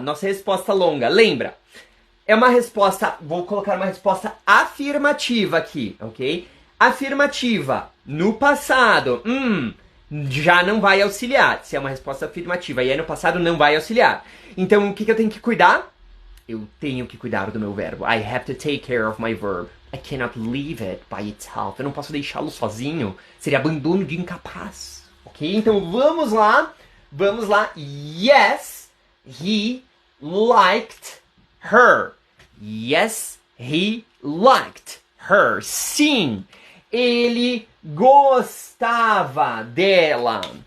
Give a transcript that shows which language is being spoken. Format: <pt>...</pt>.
<pt>Nossa resposta longa. Lembra? É uma resposta, vou colocar uma resposta afirmativa aqui, ok? Afirmativa no passado. Já não vai auxiliar. Se é uma resposta afirmativa e é no passado, não vai auxiliar. Então, o que eu tenho que cuidar? Eu tenho que cuidar do meu verbo.</pt> <en>I have to take care of my verb. I cannot leave it by itself.</en> <pt>Eu não posso deixá-lo sozinho. Seria abandono de incapaz. Ok? Então vamos lá. Vamos lá.</pt> <en>Yes, he liked her. Yes, he liked her.</en> <pt>Sim, ele gostava dela.</pt>